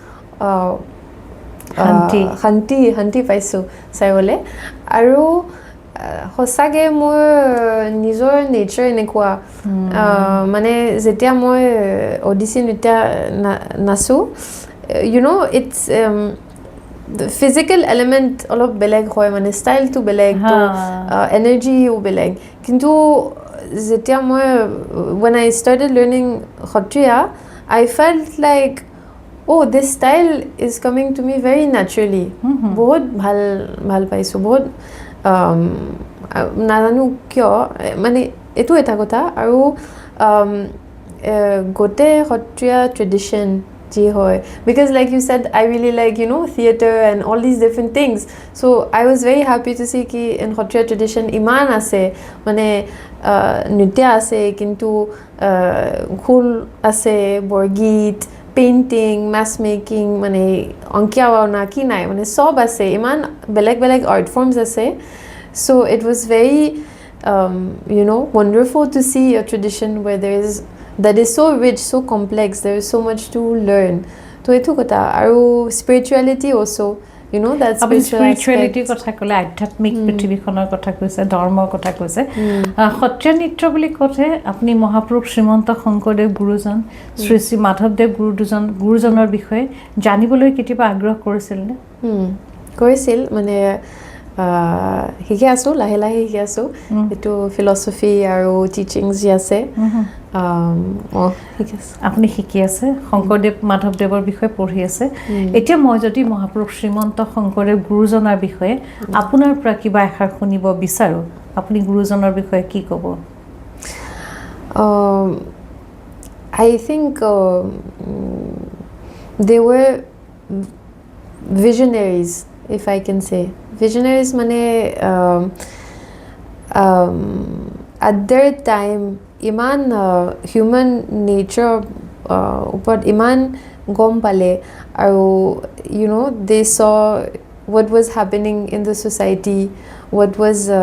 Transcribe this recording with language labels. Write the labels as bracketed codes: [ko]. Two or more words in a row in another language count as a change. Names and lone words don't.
[as] শান্তি পাইছোঁ চাইবলৈ আৰু সঁচাকৈ মোৰ নিজৰ নেচাৰ এনেকুৱা মানে যেতিয়া মই অডিচি নৃত্য নাচোঁ [en] it's physical element [as] অলপ বেলেগ হয় মানে ষ্টাইলটো বেলেগ এনাৰ্জিও বেলেগ কিন্তু যেতিয়া মই [en] when I started learning Sattriya I felt like this style is coming to me very naturally [as] বহুত ভাল পাইছোঁ বহুত নাজানো কিয় মানে এইটো এটা কথা আৰু গোটেই সত্ৰীয়া ট্ৰেডিশ্যন যি হয় [en] because like you said I really like theater and all these different things so I was very happy to see ki in Sattriya tradition [as] ইমান আছে মানে নৃত্য আছে কিন্তু খোল আছে বৰগীত [en] painting mass making [as] মানে অংকীয়া ভাওনা কি নাই মানে সব আছে ইমান বেলেগ [en] art forms ase so it was very wonderful to see a tradition where that is so rich, so complex, there is so much to learn. So [as] এটা কথা আৰু [en] spirituality also, that [as] spirituality kotha kole adhyatmik prithibikhonar kotha koise dharmor kotha koise Sattriya nritya boli kothe apni Mahaprabhu Srimanta Shankardev Gurujan Sri Sri Madhavdev Gurujanor bishoye janiboloi ketiba agroh korisil ne কৰিছিল মানে শিকি আছোঁ লাহে শিকি আছোঁ এইটো ফিলচফি আৰু টিচিংছ যি আছে শিকি আছোঁ আপুনি শিকি আছে শংকৰদেৱ মাধৱদেৱৰ বিষয়ে পঢ়ি আছে এতিয়া মই যদি মহাপুৰুষ শ্ৰীমন্ত শংকৰদেৱ গুৰুজনাৰ বিষয়ে আপোনাৰ পৰা কিবা এষাৰ শুনিব বিচাৰোঁ আপুনি গুৰুজনাৰ বিষয়ে কি ক'ব [en] I think they were visionaries if I can say visionaries mane at their time iman human nature [as] ওপৰ ইমান গম পালে আৰু [en] they saw what was happening in the society what was